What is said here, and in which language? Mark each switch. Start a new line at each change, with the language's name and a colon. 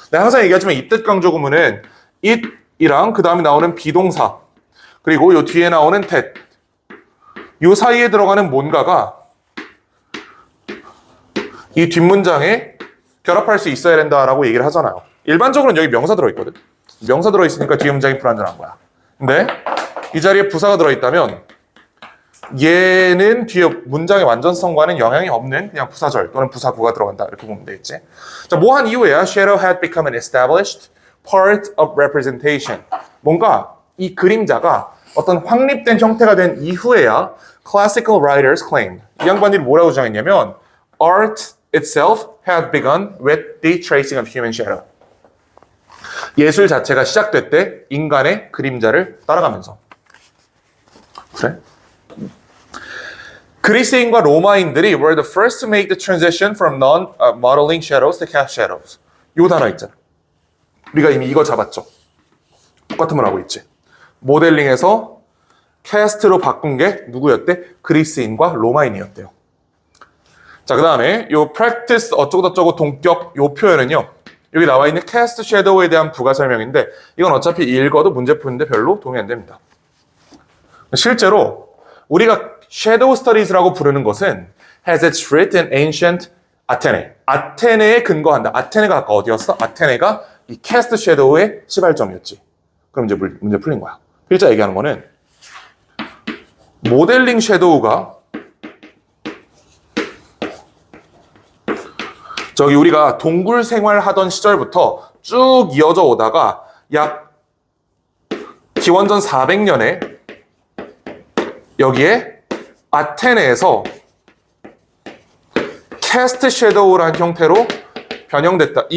Korean: 내가 항상 얘기하지만 이때 강조 구문은 it이랑 그 다음에 나오는 비동사 그리고 요 뒤에 나오는 that 요 사이에 들어가는 뭔가가 이 뒷문장에 결합할 수 있어야 된다라고 얘기를 하잖아요. 일반적으로는 여기 명사 들어있거든. 명사 들어있으니까 뒤에 문장이 불완전한 거야. 근데 이 자리에 부사가 들어있다면 얘는 뒤에 문장의 완전성과는 영향이 없는 그냥 부사절 또는 부사구가 들어간다 이렇게 보면 되겠지. 자, 뭐 한 이후에야
English: shadow had become an established part of representation.
Korean: 뭔가 이 그림자가 어떤 확립된 형태가 된 이후에야
English: classical writers claimed.
Korean: 이 양반들이 뭐라고 주장했냐면
English: art itself had begun with the tracing of human shadow.
Korean: 예술 자체가 시작됐대 인간의 그림자를 따라가면서. 그래? 그리스인과 로마인들이
English: were the first to make the transition from non-modeling shadows to cast shadows.
Korean: 이 단어 있잖아. 우리가 이미 이거 잡았죠. 똑같은 말 하고 있지. 모델링에서 캐스트로 바꾼 게 누구였대? 그리스인과 로마인이었대요. 자, 그 다음에 요 practice 어쩌고저쩌고 동격 요 표현은요. 여기 나와 있는 cast shadow에 대한 부가 설명인데 이건 어차피 읽어도 문제 푸는데 별로 도움이 안 됩니다. 실제로 우리가 shadow studies라고 부르는 것은
English: has its root in ancient Athene.
Korean: 아테네에 근거한다. 아테네가 아까 어디였어? 아테네가 이 cast shadow의 시발점이었지. 그럼 이제 문제 풀린 거야. 필자 얘기하는 거는 모델링 섀도우가 저기 우리가 동굴 생활하던 시절부터 쭉 이어져 오다가 약 기원전 400년에 여기에 아테네에서 캐스트 섀도우라는 형태로 변형됐다.